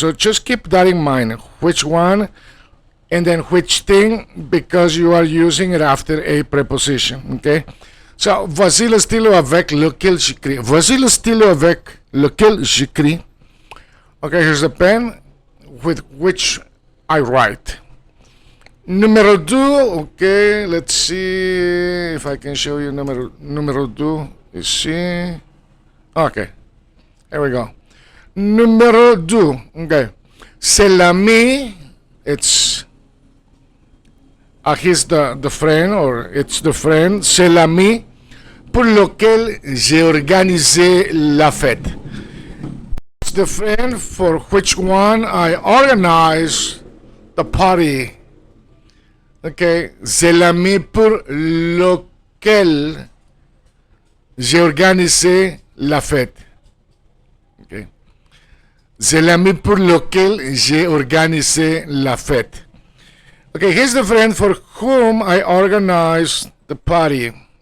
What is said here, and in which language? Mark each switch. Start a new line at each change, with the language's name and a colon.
English: So just keep that in mind, which one and then which thing, because you are using it after a preposition.
French: Okay, so voici le stylo avec lequel j'écris. Voici le stylo avec lequel j'écris.
English: Okay, here's the pen with which I write. Numéro 2, okay, let's see if I can show you numéro 2 ici. Okay, here we go. Numéro 2, okay.
French: C'est l'ami,
English: it's he's the friend,
French: or it's the friend, c'est l'ami pour lequel j'ai organisé la fête.
English: It's the friend for which one I organize the party.
French: Okay, c'est l'ami pour lequel j'ai organisé la fête. Okay, c'est l'ami pour lequel j'ai organisé la fête.
English: Okay, here's the friend for whom I organized the party.